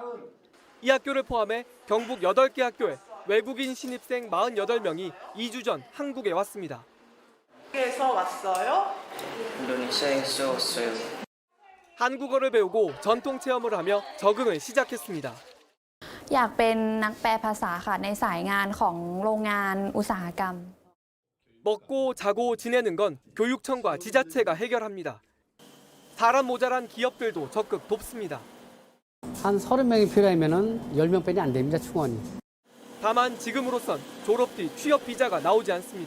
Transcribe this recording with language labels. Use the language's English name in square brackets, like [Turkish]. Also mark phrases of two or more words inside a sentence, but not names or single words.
[Korean] 이 학교를 포함해 경북 8개 학교에 외국인 신입생 48명이 2주 전 한국에 왔습니다. 에서 왔어요? 인도네시아에서 왔어요. 한국어를 배우고 전통 체험을 하며 적응을 시작했습니다. [Thai] อยากเป็นนักแปลภาษาค่ะในสายงานของโรงงานอุตสาหกรรม [Korean] 먹고 자고 지내는 건 교육청과 지자체가 해결합니다. 사람 모자란 기업들도 적극 돕습니다. 한 30명이 필요하면 10명뿐이 안 됩니다, 충원이. 다만 지금으로선 졸업 뒤 취업 비자가 나오지 않습니다.